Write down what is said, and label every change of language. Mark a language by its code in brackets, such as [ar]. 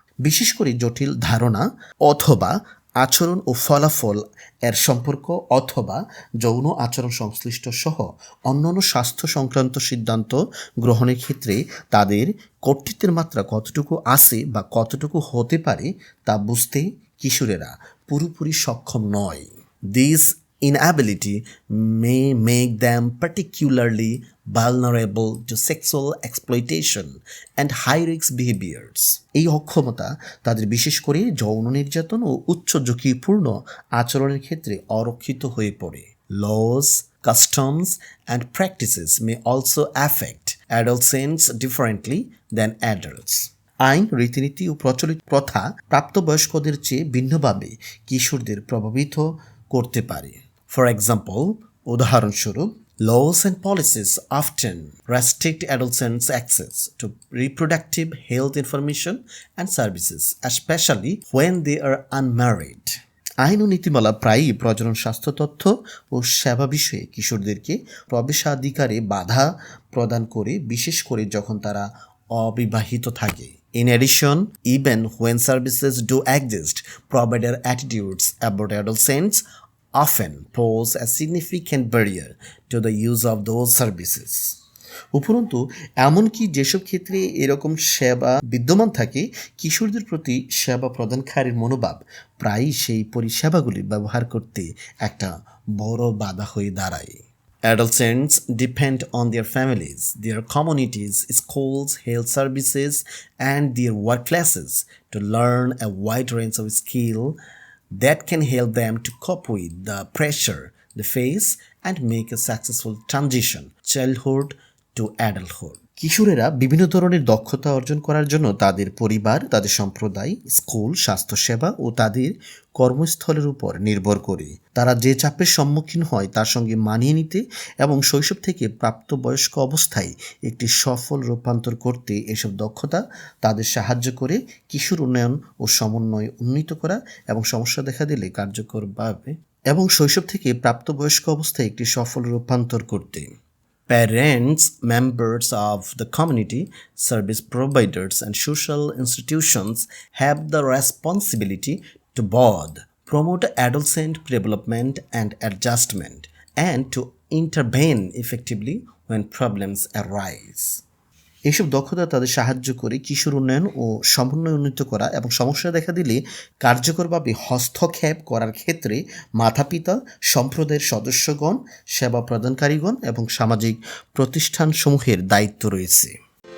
[bn] বিশেষ করে জটিল ধারণা অথবা আচরণ ও ফলাফল এর সম্পর্ক অথবা যৌন আচরণ সংশ্লিষ্ট সহ অন্যান্য স্বাস্থ্য সংক্রান্ত সিদ্ধান্ত গ্রহণের ক্ষেত্রে তাদের কর্তৃত্বের মাত্রা কতটুকু আছে বা কতটুকু হতে পারে তা বুঝতে কিশোরেরা পুরোপুরি সক্ষম নয়। [en] This inability may make them particularly vulnerable to sexual exploitation and high-risk behaviors. [bn] এই অক্ষমতা তাদের বিশেষ করে যৌন নির্যাতন ও উচ্চ ঝুঁকিপূর্ণ আচরণের ক্ষেত্রে অরক্ষিত হয়ে পড়ে। [en] Laws, customs, and practices may also affect adolescents differently than adults. [bn] আইন, রীতিনীতি ও প্রচলিত প্রথা প্রাপ্তবয়স্কদের চেয়ে ভিন্নভাবে কিশোরদের প্রভাবিত করতে পারে। [en] For example, [bn] উদাহরণস্বরূপ, [en] laws and policies often restrict adolescents' access to reproductive health information and services, especially when they are unmarried. [bn] আইন ও নীতিমালা প্রায়ই প্রজনন স্বাস্থ্য তথ্য ও সেবা বিষয়ে কিশোরদেরকে প্রবেশাধিকারে বাধা প্রদান করে, বিশেষ করে যখন তারা অবিবাহিত থাকে। [en] In addition, even when services do exist, provider attitudes about adolescents often pose a significant barrier to the use of those services. [bn] উপরন্তু এমনকি যেসব ক্ষেত্রে এরকম সেবা বিদ্যমান থাকে, কিশোরদের প্রতি সেবা প্রদানকারীর মনোভাব প্রায়ই সেই পরিষেবাগুলি ব্যবহার করতে একটা বড় বাধা হয়ে দাঁড়ায়। [en] Adolescents depend on their families, their communities, schools, health services, and their workplaces to learn a wide range of skills that can help them to cope with the pressure they face and make a successful transition childhood to adulthood. [bn] কিশোরেরা বিভিন্ন ধরনের দক্ষতা অর্জন করার জন্য তাদের পরিবার, তাদের সম্প্রদায়, স্কুল, স্বাস্থ্যসেবা ও তাদের কর্মস্থলের উপর নির্ভর করে। তারা যে চাপের সম্মুখীন হয় তার সঙ্গে মানিয়ে নিতে এবং শৈশব থেকে প্রাপ্তবয়স্ক অবস্থায় একটি সফল রূপান্তর করতে এসব দক্ষতা তাদের সাহায্য করে কিশোর উন্নয়ন ও সমন্বয় উন্নীত করা এবং সমস্যা দেখা দিলে কার্যকরভাবে এবং শৈশব থেকে প্রাপ্তবয়স্ক অবস্থায় একটি সফল রূপান্তর করতে। [en] Parents, members of the community, service providers, and social institutions have the responsibility to both promote adolescent development and adjustment and to intervene effectively when problems arise. [bn] এইসব দক্ষতা তাদের সাহায্য করে কিশোর উন্নয়ন ও সমন্বয় উন্নীত করা এবং সমস্যা দেখা দিলে কার্যকরভাবে হস্তক্ষেপ করার ক্ষেত্রে মাতাপিতা, সম্প্রদায়ের সদস্যগণ, সেবা প্রদানকারীগণ এবং সামাজিক প্রতিষ্ঠানসমূহের দায়িত্ব রয়েছে।